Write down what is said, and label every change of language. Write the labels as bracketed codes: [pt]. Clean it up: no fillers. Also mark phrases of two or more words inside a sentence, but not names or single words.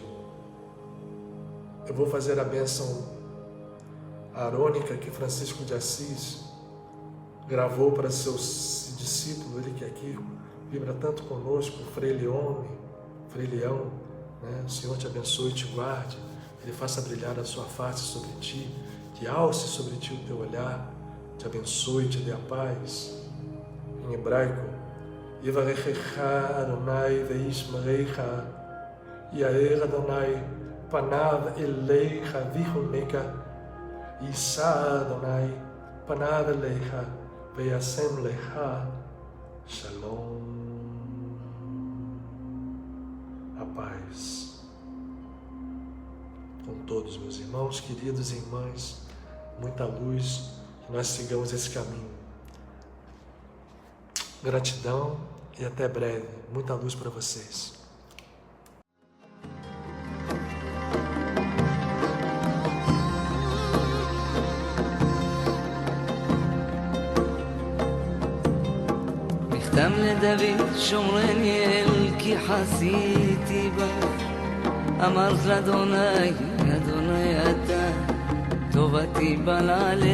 [pt] Eu vou fazer a bênção arônica que Francisco de Assis gravou para seu discípulo, ele que aqui vibra tanto conosco, Frei Leão, né? O Senhor te abençoe e te guarde, Ele faça brilhar a sua face sobre ti, que alce sobre ti o teu olhar, te abençoe e te dê a paz. Em hebraico, [he] יברכך יהוה וישמרך יאר יהוה פניו אליך ויחנך ישא יהוה פניו אליך וישם לך שלום. [pt] A paz com todos, meus irmãos, queridos e irmãs, muita luz, que nós sigamos esse caminho. Gratidão e até breve. Muita luz para vocês. [he] מכתם לדוד שומרני אל כי חסיתי בך אמרת לאדוני אדוני אתה טובתי בא